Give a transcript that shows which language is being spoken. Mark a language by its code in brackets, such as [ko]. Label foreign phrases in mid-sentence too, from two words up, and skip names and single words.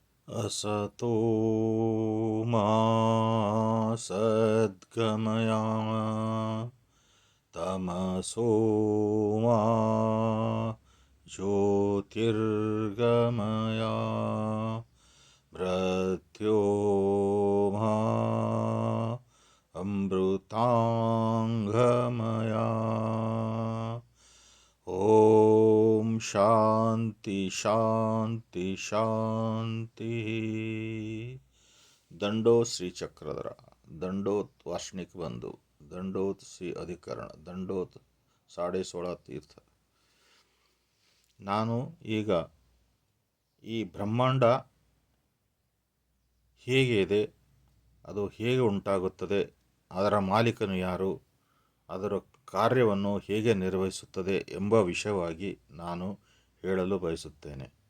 [sa] असतो मा सद्गमया तमसो मा ज्योतिर्गमया मृत्योर्मा अमृतांगमया। ಓಂ ಶಾಂತಿ ಶಾಂತಿ ಶಾಂತಿ. [kn] ದಂಡೋತ್ ಶ್ರೀ ಚಕ್ರಧರ, ದಂಡೋತ್ ವಾರ್ಷಿಕ ಬಂಧು, ದಂಡೋತ್ ಶ್ರೀ ಅಧಿಕರಣ, ದಂಡೋತ್ 16.5 ತೀರ್ಥ. ನಾನು ಈಗ ಈ ಬ್ರಹ್ಮಾಂಡ ಹೇಗೆ ಇದೆ, ಅದು ಹೇಗೆ ಉಂಟಾಗುತ್ತದೆ, ಅದರ ಮಾಲೀಕನು ಯಾರು, ಅದರ ಕಾರ್ಯವನ್ನು ಹೇಗೆ ನಿರ್ವಹಿಸುತ್ತದೆ ಎಂಬ ವಿಷಯವಾಗಿ ನಾನು ಹೇಳಲು ಬಯಸುತ್ತೇನೆ.